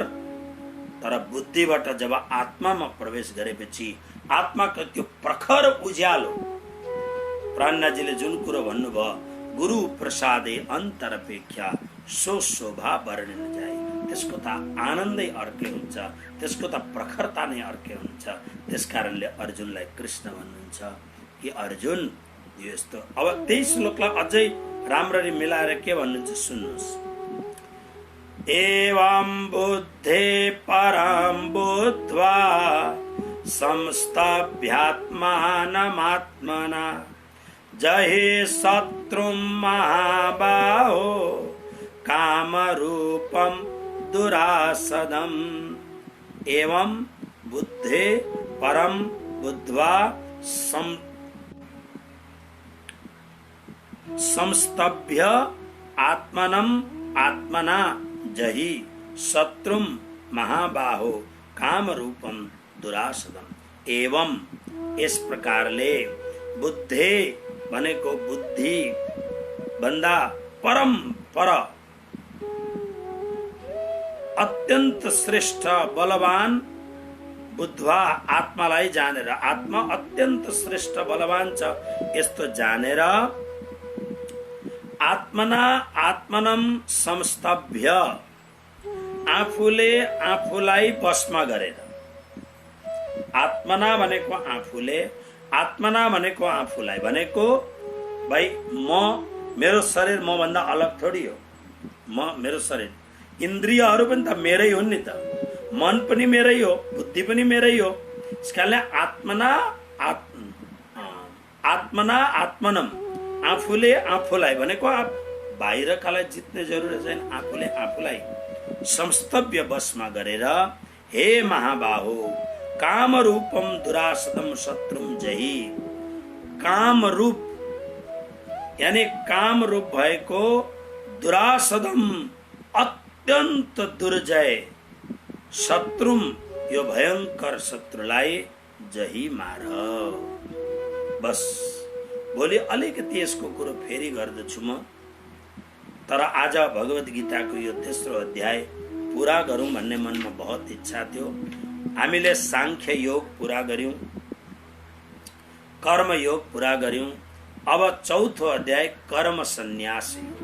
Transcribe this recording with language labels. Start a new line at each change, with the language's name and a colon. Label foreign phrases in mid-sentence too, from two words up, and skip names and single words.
Nepali: तर बुद्धिबाट जब आत्मामा प्रवेश गरेपछि आत्माको त्यो प्रखर उज्यालो, प्राणनाजीले जुन कुरो भन्नुभयो,
Hindi: गुरु प्रसादे अन्तरपेक्षा सो शोभा वर्णन जाए,
Nepali: त्यसको त आनन्दै अर्कै हुन्छ, त्यसको त प्रखरता नै अर्कै हुन्छ। त्यसकारणले अर्जुनलाई कृष्ण भन्नुहुन्छ कि अर्जुन यो यस्तो। अब त्यही श्लोकलाई अझै राम्ररी मिलाएर के भन्नुहुन्छ सुन्नुहोस्।
Sanskrit: एवं बुद्धे परं बुद्ध्वा संस्थाभ्यात्मानमात्मना जहि शत्रुं महाबाहो कामरूपं दुरासदम्। एवं बुद्धे परं बुद्ध्वा संस्तभ्य आत्मनम आत्मना जहि शत्रुम महाबाहो काम रूपम दुरासदम।
Nepali: एवं इस प्रकारले बुद्धे भनेको बुद्धि भन्दा परम पर अत्यन्त श्रेष्ठ बलवान बुद्धवा आत्मालाई जानेर, आत्मा अत्यन्त श्रेष्ठ बलवान छ यस्तो जानेर
Sanskrit: आत्मना आत्मनम संस्तभ्य
Nepali: आफूले आफूलाई बसमा गरेर। आत्मना भनेको आफूले, आत्मना भनेको आफूलाई भनेको भाइ म मेरो शरीर म भन्दा अलग थोडी हो। म मेरो शरीर, इन्द्रियहरू पनि त मेरै हुन् नि त, मन पनि मेरै हो, बुद्धि पनि मेरै हो। यसकारणले
Sanskrit: आत्मना आत्मनम
Nepali: आफूले आफूलाई भनेको बाहिरकालाई जित्ने जरुरत छैन, आफूले आफूलाई संस्तभ्य बसमा गरेर
Sanskrit: हे महाबाहो काम रूपम दुरासदम शत्रुम जहि।
Nepali: काम रूप यानी काम रूप भएको दुरासदम अत्यंत दुर्जय शत्रुम यो भयंकर शत्रुलाई जही मार। बस भोलि अलिकति यसको कुरो फेरि गर्दछु म, तर आज भगवत गीताको यो तेस्रो अध्याय पूरा गरौँ भन्ने मनमा बहुत इच्छा थियो। हामीले सांख्य योग पूरा गर्यौं, कर्म योग पूरा गर्यौं, अब चौथो अध्याय कर्म सन्यास योग।